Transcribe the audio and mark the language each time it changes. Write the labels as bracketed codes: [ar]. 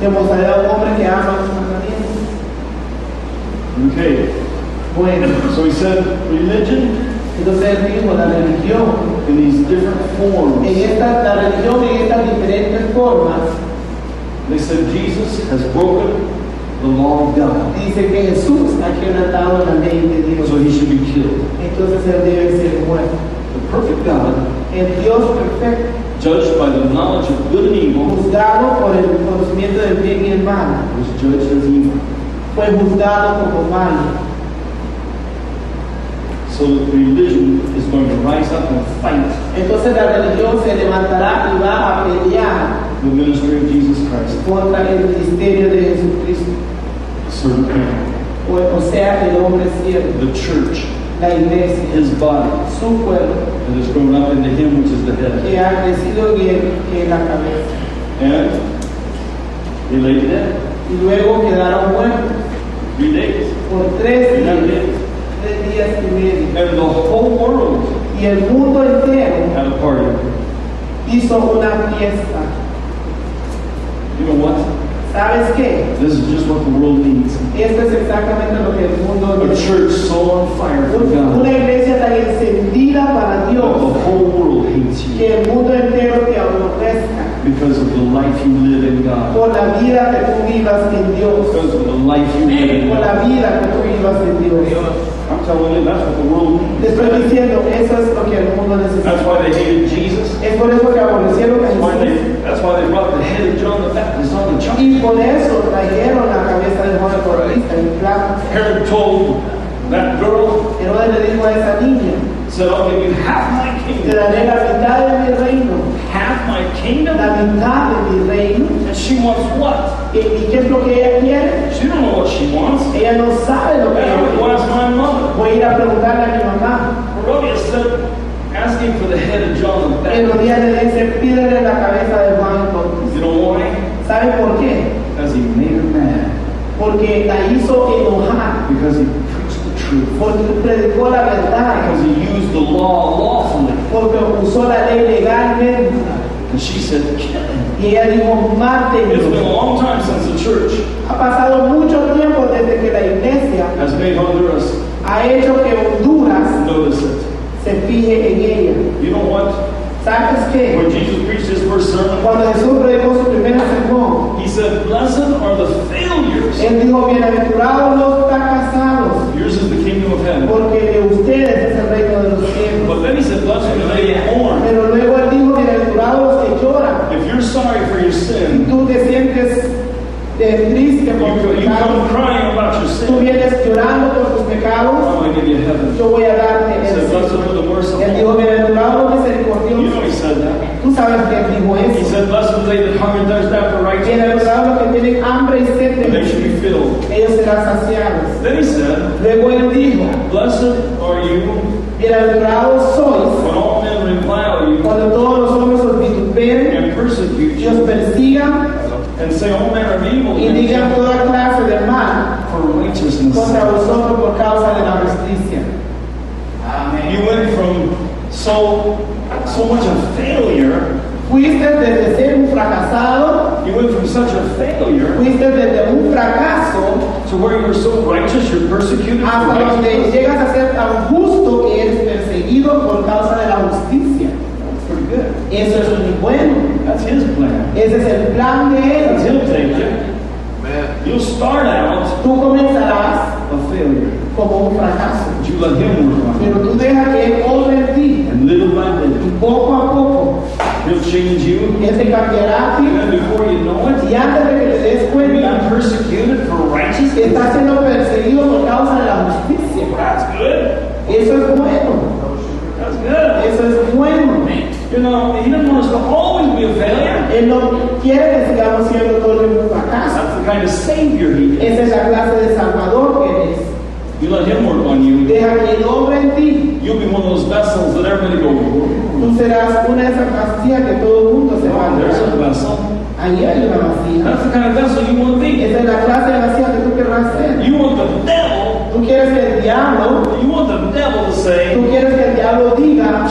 [es] Te mostraré a un hombre que ama los mandamientos. [en] Okay, [es] Bueno, [en] so he said, religion [es] entonces él dijo, la religión, [en] in these different forms. [es] la religión en estas diferentes formas, [en] They said Jesus has broken the law of God, [es] dice que Jesús ha quebrantado la ley de Dios. [en] so he should be killed. [es] Entonces él debe ser muerto. [en] The perfect God, [es] El Dios perfecto, [en] judged by the knowledge of good and evil, [es] juzgado por el conocimiento del bien y el mal, [en] was judged as evil. [es] fue juzgado como malo. [en] So that religion is going to rise up and fight [es] Entonces la religión se levantará y va a pelear [en] the ministry of Jesus Christ. [es] contra el ministerio de Jesucristo, [en] Certain people. [es] o sea, el hombre siervo, [en] The church, [es] la iglesia, [en] his body, [es] su cuerpo, [en] that has grown up into him which is the head. [es] que ha crecido en él, que es la cabeza. [en] And he lay dead [es] Y luego quedaron muertos [en] 3 days. [es] por 3 3 días, [en] days. [es] 3 días y medio. [en] And the whole world [es] Y el mundo entero [en] had a party. [es] hizo una fiesta. [en] You know what? [es] ¿Sabes qué? [en] This is just what the world needs. [es] Esto es exactamente lo que el mundo [en] A [es] necesita. [en] church so on fire for [es] Una [en] God [es] iglesia tan encendida para [en] that [es] Dios [en] the whole world hates you [es] que el mundo entero te aborrezca [en] because of the life you live in God. [es] por la vida que tú vivas en Dios, [en] Because of the life you live in [es] por la [en] God. [es] vida que tú vivas en Dios. [en] I'm telling you, that's what the world [es] Te [en] needs. [es] estoy diciendo, eso es lo que el mundo [en] That's [es] necesita. [en] why they hated Jesus. [es] Es por eso que aborrecieron a Jesús. [en] That's why they brought the head of John the Baptist on the chop. [es] Y por eso trajeron la cabeza de Juan el Bautista en plato. [en] Herod told that girl, [es] Herodes le dijo a esa niña, [en] said, I'll give you half my [es] te [en] kingdom. [es] daré la mitad de mi reino, [en] Half my kingdom? [es] la mitad de mi reino. [en] And she wants what? [es] ¿Y qué es lo que ella quiere? [en] She don't know what she wants. [es] Ella no sabe lo que [en] That's [es] ella [en] what you [es] quiere. [en] ask my mother. [es] Voy a ir a preguntarle a mi mamá. [en] Herodias said, asking for the head of John the Baptist. [es] Herodías le dice, pídele la cabeza de Juan el Bautista. [en] You know why? [es] ¿Sabe por qué? [en] Because he made her mad. [es] Porque la hizo enojar. [en] Because he preached the truth. [es] Porque predicó la verdad. [en] Because he used the law lawfully. [es] Porque usó la ley legalmente. [en] And she said, kill him. [es] Y ella dijo, [en] It's been [es] mátenlo. [en] a long time since the church [es] Ha pasado mucho tiempo desde que la iglesia [en] has made Honduras [es] ha hecho que Honduras [en] notice it. [es] se fije en ella. [en] You know what? [es] ¿Sabes qué? [en] When Jesus preached his first sermon, [es] Cuando Jesús predicó su primer sermón, [en] he said, blessed are the failures. [es] él dijo, bienaventurados los fracasados, [en] Yours is the kingdom of heaven. [es] porque de ustedes es el reino de los cielos. [en] But then he said, blessed are they that mourn. [es] Pero luego él dijo, bienaventurados los que lloran. [en] If you're sorry for your [es] Si [en] sin, [es] tú te sientes triste por tus [en] you come [es] pecados, [en] crying about your [es] tú [en] sin, [es] vienes llorando por tus pecados, [en] I'm going to give you heaven. [es] yo voy a darte [en] He [es] el [en] said, blessed [es] cielo. [en] are the merciful. [es] Él dijo, bienaventurados los [en] You [es] misericordiosos. [en] know he said that. [es] Tú sabes que él dijo [en] He [es] eso. [en] said, blessed are they that hunger and thirst after righteousness, [es] Bienaventurados los que tienen hambre y sed de [en] and they should be filled. [es] ellos serán saciados. [en] Then he said, [es] Luego él dijo, [en] blessed are you [es] bienaventurados sois [en] when all men revile you [es] cuando todos los hombres os vituperen [en] and persecute [es] y os [en] you [es] persigan [en] and say all manner of evil [es] y [en] against [es] digan [en] you [es] toda clase de mal [en] for righteousness' [es] contra [en] sake. [es] vosotros por causa de la justicia. [en] You went from so much a failure, [es] Fuiste desde ser un fracasado, [en] you went from such a failure [es] fuiste desde un fracaso [en] to where you were so righteous you're persecuted for [es] hasta donde [en] righteousness. [es] llegas a ser tan justo que eres perseguido por causa de la justicia. [en] That's pretty good. [es] Eso es muy bueno. [en] That's his plan. [es] Ese es el plan de [en] That's [es] él. [en] he'll take you. You'll start out [es] Tú comenzarás [en] a failure, [es] como un fracaso, [en] but you let him work on [es] pero [en] it. [es] tú dejas que él obre en ti [en] And little by [es] y [en] little, [es] poco a poco [en] he'll change you. [es] él te cambiará a [en] And [es] ti [en] then before you know it, [es] y antes de que te des [en] you're [es] cuenta [en] being persecuted for righteousness. [es] estás siendo perseguido por causa de la justicia. [en] That's good. [es] Eso es bueno, [en] That's good. [es] eso es bueno. [en] You know, he doesn't want us to always be a failure. [es] Él no quiere que sigamos siendo todo el un fracaso. [en] That's the kind of Savior he is. [es] Esa es la clase de Salvador que eres. [en] You let him work on you. [es] Deja que él obre en ti. [en] You'll be one of those vessels that everybody goes, [es] Tú serás una de esas vasijas que todo el mundo se va a [en] oh, there's a [es] dar. [en] vessel. [es] Ahí hay una vasija. [en] That's the kind of vessel you want to be. [es] Esa es la clase de vasija que tú querrás ser. [en] You want the devil, [es] Tú quieres que el diablo, [en] you want the devil to [es] tú [en] say, [es] quieres que el diablo diga,